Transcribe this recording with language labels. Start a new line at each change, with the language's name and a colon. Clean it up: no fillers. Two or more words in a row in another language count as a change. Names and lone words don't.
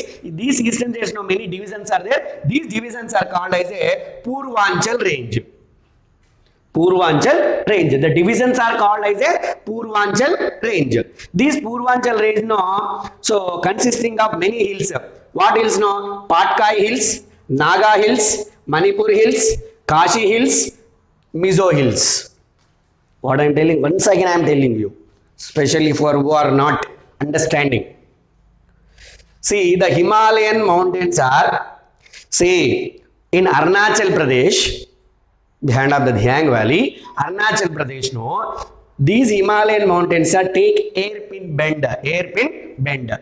English: These eastern states, no, many divisions are there. These divisions are called as a Purvanchal range. Purvanchal range. The divisions are called as a Purvanchal range. These Purvanchal range, no, so consisting of many hills. What hills, no? Patkai hills, Naga hills, Manipur hills, Kashi hills, Mizo hills. What I am telling, once again I am telling you, especially for who are not understanding. See, the Himalayan mountains are, see, in Arunachal Pradesh, behind of the Dihang Valley, Arunachal Pradesh, no, these Himalayan mountains are take hairpin bend.